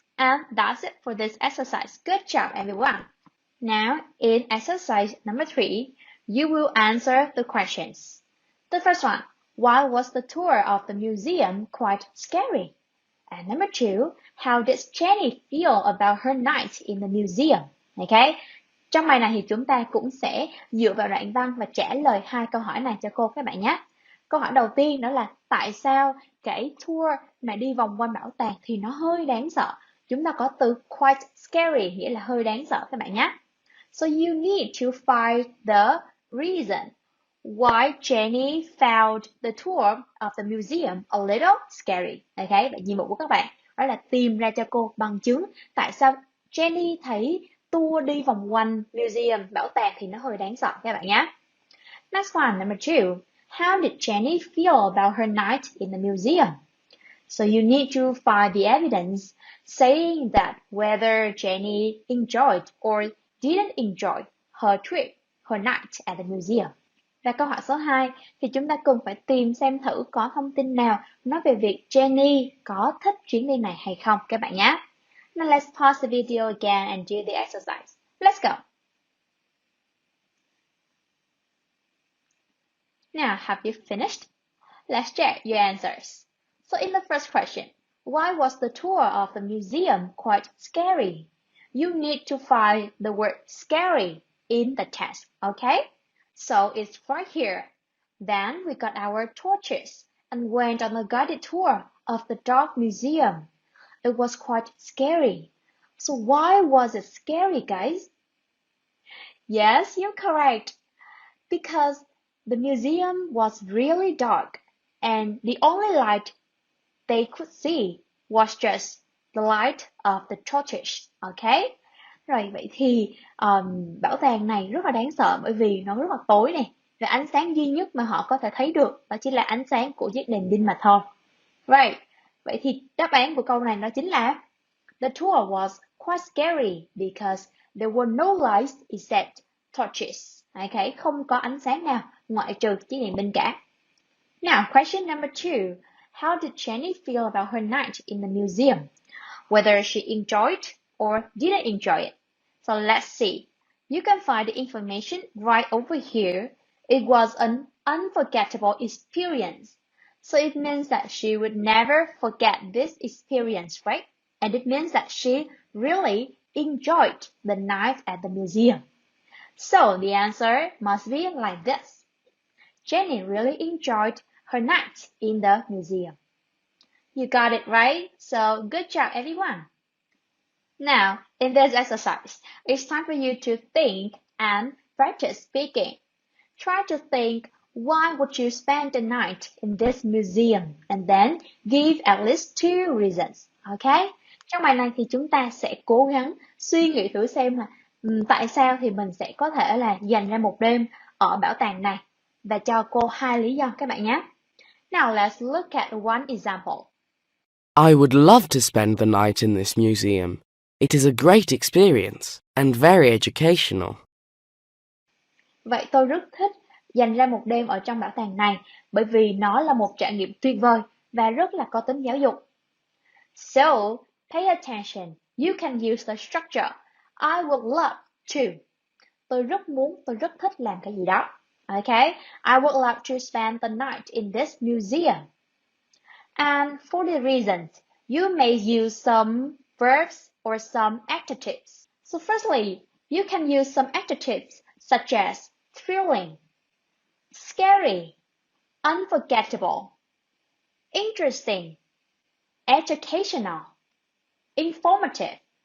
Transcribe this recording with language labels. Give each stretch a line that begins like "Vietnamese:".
English: And that's it for this exercise. Good job, everyone. Now, in exercise number 3, you will answer the questions. The first one, why was the tour of the museum quite scary? And number 2, how did Jenny feel about her night in the museum? Okay.
Vietnamese: Trong bài này thì chúng ta cũng sẽ dựa vào đoạn văn và trả lời 2 câu hỏi này cho cô các bạn nhé. Câu hỏi đầu tiên đó là tại sao cái tour mà đi vòng quanh bảo tàng thì nó hơi đáng sợ. Chúng ta có từ
English: quite scary
Vietnamese: nghĩa là hơi đáng sợ các bạn nhé.
English: So you need to find the reason why Jenny found the tour of the museum a little scary.
Vietnamese: Okay, vậy nhiệm vụ của các bạn đó là tìm ra cho cô bằng chứng tại sao Jenny thấy tour đi vòng quanh museum, bảo tàng thì nó hơi đáng sợ các bạn nhé.
English: Next one, number 2. How did Jenny feel about her night in the museum? So you need to find the evidence saying that whether Jenny enjoyed or didn't enjoy her trip, her night at the museum.
Vietnamese: Và câu hỏi số 2 thì chúng ta cùng phải tìm xem thử có thông tin nào nói về việc Jenny có thích chuyến đi này hay không các bạn nhé.
English: Now let's pause the video again and do the exercise. Let's go. Now, have you finished? Let's check your answers. So in the first question, why was the tour of the museum quite scary? You need to find the word scary in the text, okay? So it's right here. Then we got our torches and went on a guided tour of the dark museum. It was quite scary. So why was it scary, guys? Yes, you're correct. Because the museum was really dark and the only light they could see was just the light of the torches, okay?
Vietnamese: Rồi vậy thì bảo tàng này rất là đáng sợ bởi vì nó rất là tối này. Và ánh sáng duy nhất mà họ có thể thấy được đó chính là ánh sáng của chiếc đèn pin mà thôi.
English: Right.
Vietnamese: Vậy thì đáp án của câu này đó chính là
English: the tour was quite scary because there were no lights except torches.
Vietnamese: Okay, không có ánh sáng nào ngoại trừ chiếc đèn pin cả.
English: Now, question number 2. How did Jenny feel about her night in the museum? Whether she enjoyed or didn't enjoy it. So let's see. You can find the information right over here. It was an unforgettable experience. So it means that she would never forget this experience, right? And it means that she really enjoyed the night at the museum. So the answer must be like this. Jenny really enjoyed her night in the museum. You got it right, so good job everyone. Now, in this exercise, it's time for you to think and practice speaking. Try to think, why would you spend the night in this museum? And then give at least 2 reasons. Ok?
Vietnamese: Trong bài này thì chúng ta sẽ cố gắng suy nghĩ thử xem là tại sao thì mình sẽ có thể là dành ra một đêm ở bảo tàng này, và cho cô 2 lý do các bạn nhé.
English: Now let's look at one example. I would love to spend the night in this museum. It is a great experience and very educational.
Vietnamese: Vậy tôi rất thích dành ra một đêm ở trong bảo tàng này bởi vì nó là một trải nghiệm tuyệt vời và rất là có tính giáo dục.
English: So, pay attention. You can use the structure. I would love to.
Vietnamese: Tôi rất thích làm cái gì đó.
English: Okay? I would love to spend the night in this museum. And for the reasons, you may use some verbs or some adjectives. So firstly, you can use some adjectives such as thrilling, scary, unforgettable, interesting, educational, informative.